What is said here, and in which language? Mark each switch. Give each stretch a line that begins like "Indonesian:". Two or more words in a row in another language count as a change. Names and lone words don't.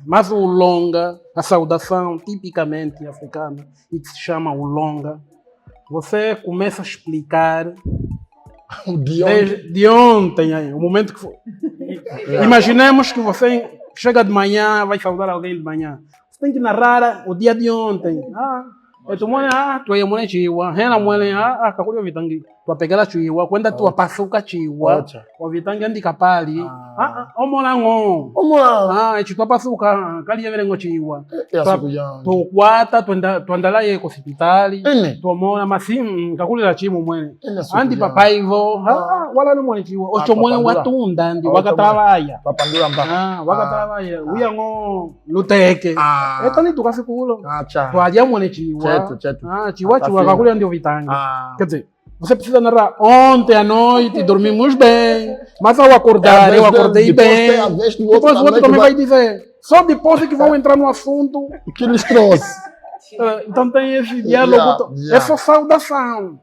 Portuguese: Mas o longa, a saudação tipicamente africana, e que se chama o longa, você começa a explicar De ontem, aí, o momento que foi. Imaginemos que você chega de manhã, vai saudar alguém de manhã. Você tem que narrar o dia de ontem.
Chokwe: Tu é mulher chiwa, rena mulher, kakuri vitangi. Tu pegala chiwa, quando tu pasuka chiwa, o vitangi andi kapali. Omolango. Tu pasuka, kali ya verengo chiwa. Tu kwata, tu andala ye ko hospitali. Tu mona masim, kakuri la chimu mwene. Andi papaivo, wala no mwene chiwa. Ocho mwene watunda ndi wakatrabalha. Wakatrabalha. Uyango luteke. Etani tu kasikulo. Tu adia mwene chiwa. Chiwa kakuri andi vitangi.
Portuguese: Quer dizer, você precisa narrar ontem à noite, dormimos bem, mas ao acordar, eu acordei bem. Depois o outro também vai dizer, só depois é que vão entrar no assunto que lhes trouxe. Então tem esse diálogo, essa saudação.